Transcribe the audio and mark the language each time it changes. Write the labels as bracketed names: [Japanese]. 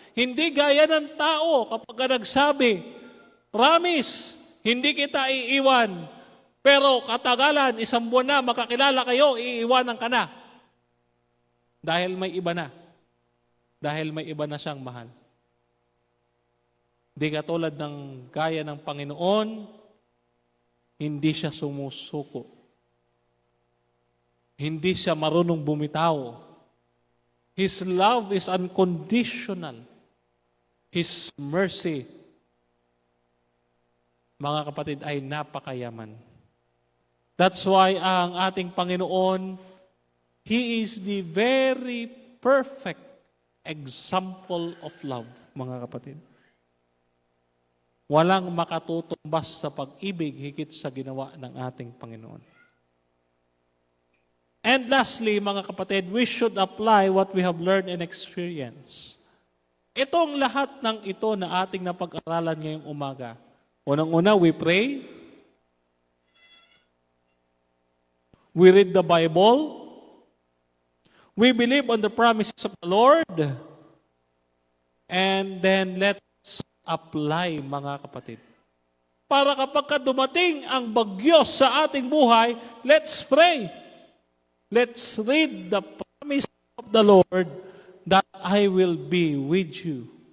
[Filipino] Hindi gaya ng tao kapag nagsabi, promise, hindi kita iiwan, pero katagalan, 1 buwan na, makakilala kayo, iiwanan ka na. Dahil may iba na. Dahil may iba na siyang mahal. Di katulad ng gaya ng Panginoon, hindi siya sumusuko. Hindi siya marunong bumitaw. [English] His love is unconditional. His mercy, [Filipino] mga kapatid, ay napakayaman. [English] That's why [Filipino] ang ating Panginoon, [English] He is the very perfect example of love, [Filipino] mga kapatid. Walang makatutumbas sa pag-ibig higit sa ginawa ng ating Panginoon. [English] And lastly, [Filipino] mga kapatid, [English] we should apply what we have learned and experienced. [Filipino] Itong lahat ng ito na ating napag-aralan ngayong umaga. Unang-una, [English] we pray. We read the Bible. We believe on the promises of the Lord. And then let's apply, [Filipino] mga kapatid. Para kapag dumating ang bagyo sa ating buhay, [English] let's pray. Let's read the promise of the Lord that I will be with you.